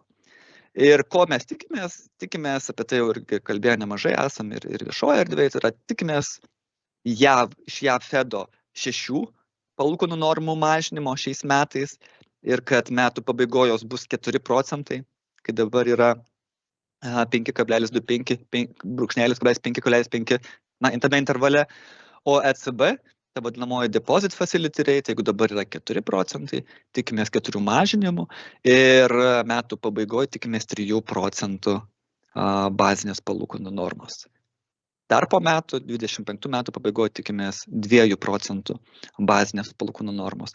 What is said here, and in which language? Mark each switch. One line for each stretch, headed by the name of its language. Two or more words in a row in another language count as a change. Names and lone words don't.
Lithuanian: Ir ko mes tikimės, apie tai jau irgi kalbėjo nemažai, esam ir viešoje erdvėje, tai yra tikimės iš JAV Fedo 6 palūkanų normų mažinimo šiais metais ir kad metų pabaigojos bus 4%, kai dabar yra 5,25, 5,5, tame intervale, o ECB, ta vadinamoji
English: deposit facility rate,
Lithuanian: jeigu dabar yra 4%, tikimės 4 mažinimų ir metų pabaigoje tikimės 3% bazinės palūkanų normos. Dar po metų, 25 metų pabaigoje tikimės 2 procentų bazinės palūkanų normos.